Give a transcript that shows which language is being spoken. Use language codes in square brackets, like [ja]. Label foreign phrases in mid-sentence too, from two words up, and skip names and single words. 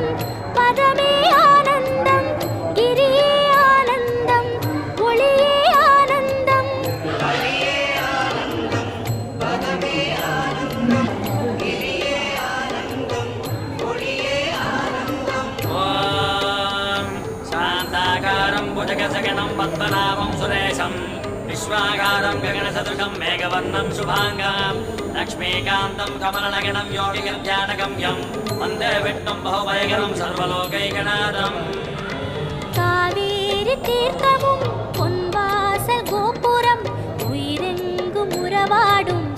[ta] பதமே ஆனந்தம் கிரியே ஆனந்தம் ஒளியே ஆனந்தம் ஹரியே ஆனந்தம் பதமே ஆனந்தம் கிரியே ஆனந்தம் ஒளியே ஆனந்தம் [sa] ॐ शान्ताकारं भुजगशयनं पद्मनाभं सुरेशं विश्वागारं गगनसदृशं मेघवर्णं शुभाङ्गं लक्ष्मीकान्तं कमलनगनं योगिगध्यानगम्यं वन्दे विष्णुं बहुभयकरं सर्वलोकैकनाथम् [ta] காவேரி தீர்த்தமும் பொன்வாசல் கோபுரம் உயிரெங்கும் உறவாடும்